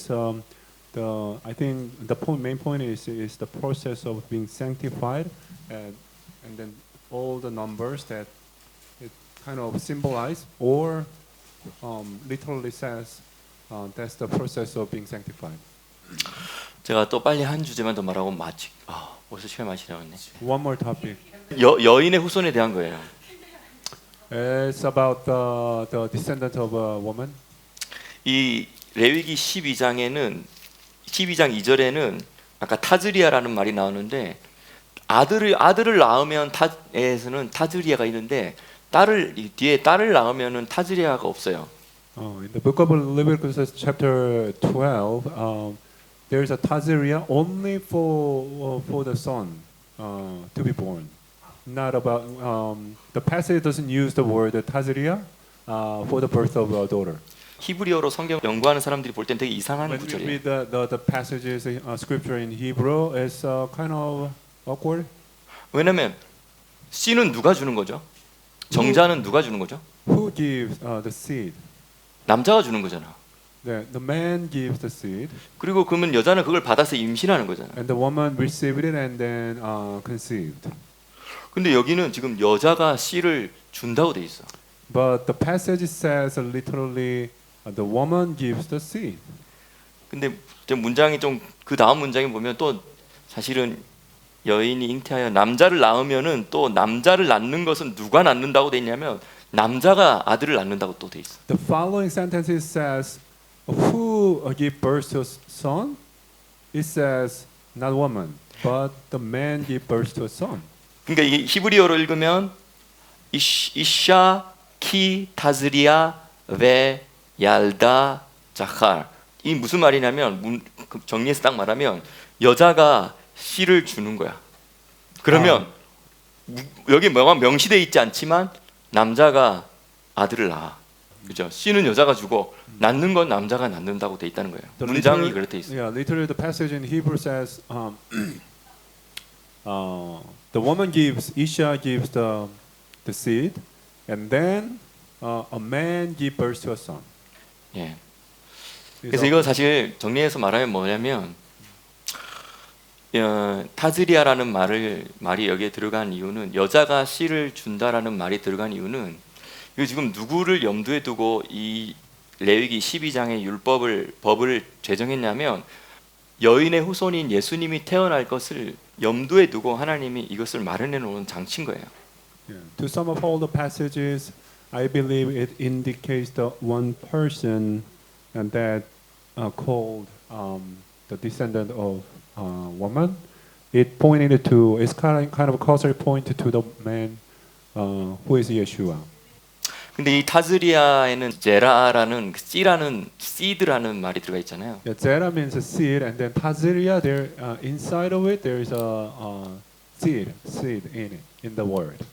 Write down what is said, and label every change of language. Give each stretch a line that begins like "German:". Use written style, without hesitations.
English: It's I think the main point is the process of being sanctified, and then all the numbers that it kind of symbolize or literally says that's the process of being sanctified.
Korean: 제가 또 빨리 한 주제만 더 말하고 마치 벌써 시간 많이 지나갔네.
English: One more topic.
Korean: 여인의 후손에 대한 거예요.
English: It's about the descendant of a woman.
Korean: 이 레위기 12장 2절에는 아까 타즈리아라는 말이 나오는데 아들을 낳으면 에서는 타즈리아가 있는데 뒤에 딸을 낳으면은 타즈리아가 없어요.
English: In the book of Leviticus chapter 12, there's a taziria only for the son to be born. Not about the passage doesn't use the word taziria for the birth of a daughter.
Korean: 히브리어로 성경 연구하는 사람들이 볼 땐 되게 이상한
English: When we
Korean: 구절이에요.
English: read the passages scripture in Hebrew, it's kind of awkward.
Korean: 왜냐면 씨는 누가 주는 거죠? 정자는 누가 주는 거죠?
English: Who gives the seed?
Korean: 남자가 주는 거잖아.
English: The man gives the seed,
Korean: 그리고 그러면 여자는 그걸 받아서 임신하는 거잖아.
English: and the woman received it and then conceived.
Korean: 근데 여기는 지금 여자가 씨를 준다고 돼 있어.
English: But the passage says literally, the woman gives the seed.
Korean: 근데 좀 문장이 좀 그 다음 문장에 보면 또 사실은 여인이 잉태하여 남자를 낳으면은 또 남자를 낳는 것은 누가 낳는다고 돼 있냐면 남자가 아들을 낳는다고 또 돼 있어.
English: The following sentence says, "Who give birth to a son?" It says, "Not woman, but the man give birth to a son."
Korean: 그러니까 이게 히브리어로 읽으면
Hebrew: 이샤 키 타즈리아 베 얄다 자칼.
Korean: 이 무슨 말이냐면 정리해서 딱 말하면 여자가 씨를 주는 거야. 그러면 여기 뭐가 명시돼 있지 않지만 남자가 아들을 낳아. 그죠? 씨는 여자가 주고 낳는 건 남자가 낳는다고 돼 있다는 거예요. 문장이 그렇게 돼 있어.
English: Yeah, literally the passage in Hebrew says, the woman gives, Isha gives the seed, and then a man gives birth to a son.
Korean: 예. 그래서 이거 사실 정리해서 말하면 뭐냐면 타즈리아라는 말이 여기에 들어간 이유는 여자가 씨를 준다라는 말이 들어간 이유는 이거 지금 누구를 염두에 두고 이 레위기 12장의 법을 제정했냐면 여인의 후손인 예수님이 태어날 것을 염두에 두고 하나님이 이것을 마련해 놓은 장치인 거예요.
English: Yeah. To sum up all the passages, I believe it indicates the one person and that called the descendant of woman. It pointed to, it's kind of a causal point to the man who is Yeshua.
Korean: 근데 이 타즈리아에는 제라라는 씨라는 seed라는 말이 들어가 있잖아요.
English: Yeah, Zera means a seed, and then Taziria, there inside of it there is a seed in the word.